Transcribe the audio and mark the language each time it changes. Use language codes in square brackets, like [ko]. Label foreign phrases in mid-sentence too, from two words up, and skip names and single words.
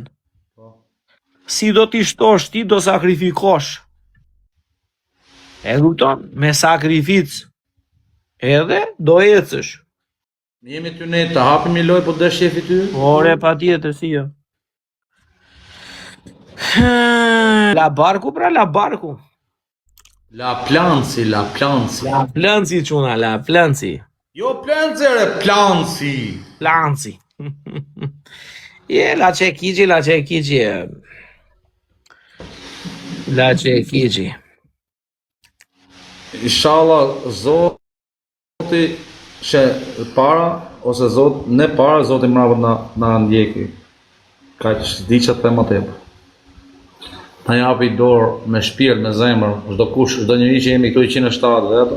[sq] Si do t'i shtosh ti, do sakrifikosh. E kupton? Me sakrificë. Edhe do ecësh. Jemi ty ne të hapim një lojë, po dësh shefi ty? Ore, patjetër, si jo. La barku, pra, la barku. La planci. La planci, quna, la planci. Jo planci, re, planci. Planci. La qekiqi. La qekiqi. Inshallah, Zoti që para ose Zot, ne para, Zoti mbrapa na ndjeki. Kaq di që të them atë. Ta japi dorë me shpirt, me zemër, çdo kush, çdo njeri që jemi këtu 107 vetë.